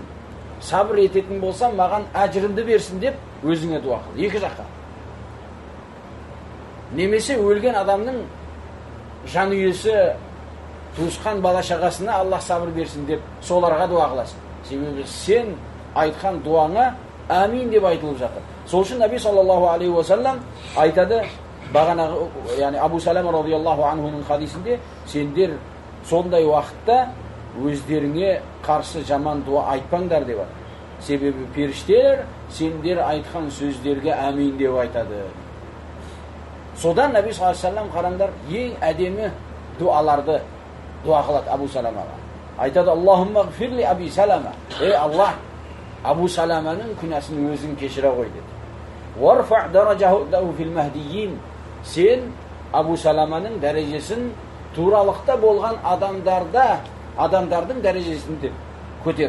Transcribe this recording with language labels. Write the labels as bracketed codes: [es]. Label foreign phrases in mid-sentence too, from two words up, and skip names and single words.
[kk] Сабыр ететін болсам, маған әжірімді берсін деп өзіңе дуа қыл. Екі жаққа. Немесе өлген адамның жан үйесі, туысқан бала шағасына Аллах сабыр берсін деп соларға дуа қыласың. Себебі сен айтқан дуаңа әмин деп айтылып жатыр. Сол үшін Наби [ar] صلى الله عليه وسلم [kk] айтады, бағанағы, яғни Абу Салама [ar] رضي الله عنه [kk] хадисінде, сендер сондай уақытта өздеріңе қарсы жаман дуа айтпаңдар деп жатыр. Себебі періштелер сендер айтқан сөздерге әмин деп айтады. Содан Наби [ar] صلى الله عليه وسلم [kk] қараңдар, ең әдемі дуаларды дуа қылады Абу Саламаға. Айтады: [ar] اللهم اغفر لأبي سلمة. [kk] Ей Аллах, Абу Саламаның күнәсін өзің кешіре қой деді. [ar] وارفع درجته في المهديين. [kk] Сен Абу Саламаның дәрежесін туралықта болған адамдардың дәрежесінде көтер.